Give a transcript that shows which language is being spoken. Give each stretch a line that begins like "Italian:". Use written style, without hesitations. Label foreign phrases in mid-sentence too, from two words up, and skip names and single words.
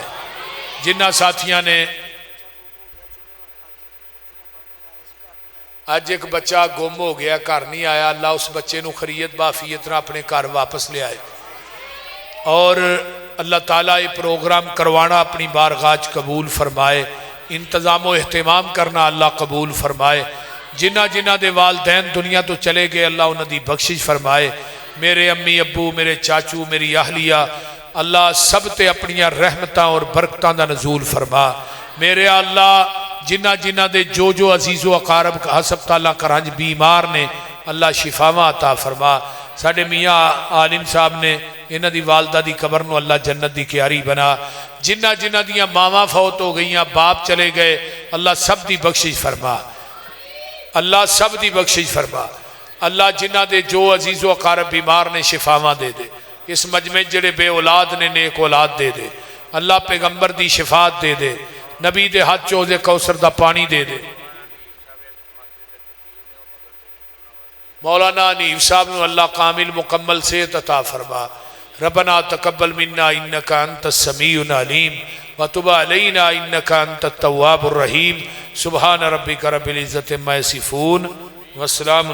Punjabi: جنہ ساتھیاں نے آج ایک بچہ گم ہو گیا، گھر نہیں آیا، اللہ اس بچے نو خیریت بعافیت نہ اپنے گھر واپس لے آئے، اور اللہ تعالیٰ یہ پروگرام کروانا اپنی بارگاہ قبول فرمائے، انتظام و اہتمام کرنا اللہ قبول فرمائے۔ جنہ جنہ دے والدین دنیا تو چلے گئے اللہ انہاں دی بخشش فرمائے۔ میرے امی ابو، میرے چاچو، میری اہلیہ، اللہ سب تے اپنی رحمتاں اور برکتاں دا نزول فرما۔ میرے اللہ جنہ جنہ دے جو عزیز و اقارب ہسپتالاں کرانج بیمار نے اللہ شفاواں عطا فرما. ساڈے میاں عالم صاحب نے انہاں دی والدہ دی قبر نو اللہ جنت دی کیاری بنا. جنہ جنہ دیاں ماواں فوت ہو گئیاں، باپ چلے گئے، اللہ سب دی بخشش فرما، اللہ سب دی بخشش فرما. اللہ جنہ دے جو عزیز و اقارب بیمار نے شفاواں دے دے. اس مجمع جڑے بے اولاد نے نیک اولاد دے دے. اللہ پیغمبر دی شفاعت دے دے، نبی دے ہاتھ چوزے کوثر دا پانی دے دے. مولانا حنیف صاحب نو اللہ کامل مکمل صحت عطا فرما.
Arabic: ربنا تقبل منا انک انت السمیع العلیم وتب علینا انک انت التواب الرحیم. سبحان ربک رب العزت عما یصفون وسلام